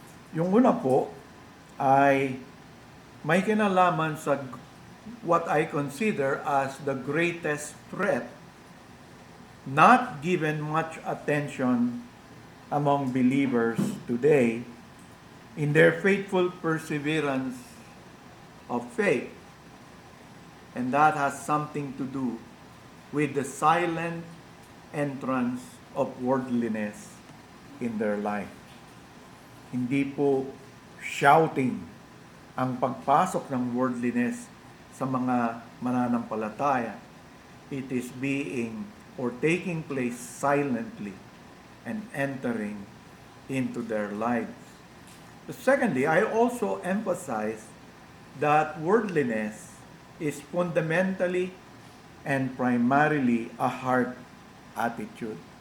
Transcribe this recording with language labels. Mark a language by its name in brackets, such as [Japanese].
[Filipino] Yung una po ay may kinalaman sa [English] what I consider as the greatest threat not given much attention among believers today in their faithful perseverance of faith. And that has something to do with the silent entrance of worldliness in their life. [Filipino] Hindi po shouting ang pagpasok ng worldliness sa mga mananampalataya. [English] It is being or taking place silently and entering into their lives. Secondly, I also emphasize that worldliness is fundamentally and primarily a heart attitude.